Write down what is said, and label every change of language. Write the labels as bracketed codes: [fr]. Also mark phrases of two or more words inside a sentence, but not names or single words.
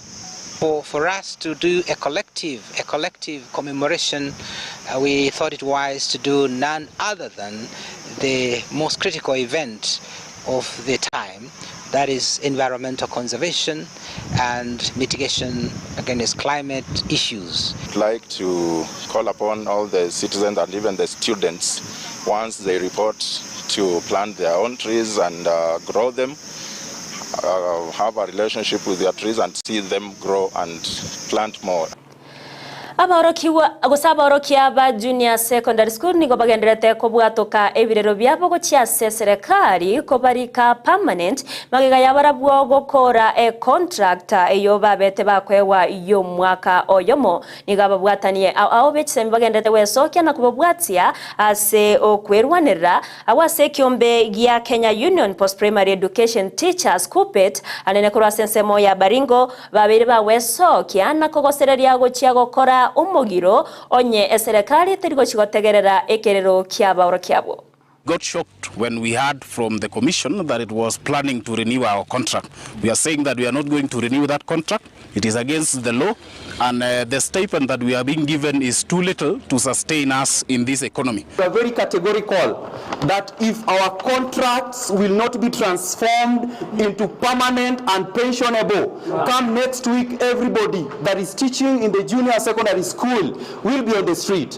[en] For us to do a collective commemoration, we thought it wise to do none other than the most critical event of the time, that is environmental conservation and mitigation against climate issues. I'd like to call upon all the citizens and even the students, once they report, to plant their own trees and grow them, have a relationship with their trees and see them grow and plant more. [guz] Aborokia ba [en] junior secondary school [guz] nigo bagenderete kobwatoka ebirero byabo gochia serikali kobarika permanent magega yabarabwo gokora contract eyo babete bakwewa yo mwaka oyomo niga babwatanie aho bechisembe bagenderete wesokia na kubabwatia ase okwerwanira awase kiombe gya Kenya Union Post Primary Education Teachers Kupet anene kurwa sensemo ya Baringo babere bawesokia na kogosereria gochia gokora umugiro onye serikali terigo chigotegerera ekerero kyaba kyabo. [en] Got shocked when we heard from the commission that it was planning to renew our contract. We are saying that we are not going to renew that contract. It is against the law, and the stipend that we are being given is too little to sustain us in this economy. We are very categorical that if our contracts will not be transformed into permanent and pensionable, come next week everybody that is teaching in the junior secondary school will be on the street.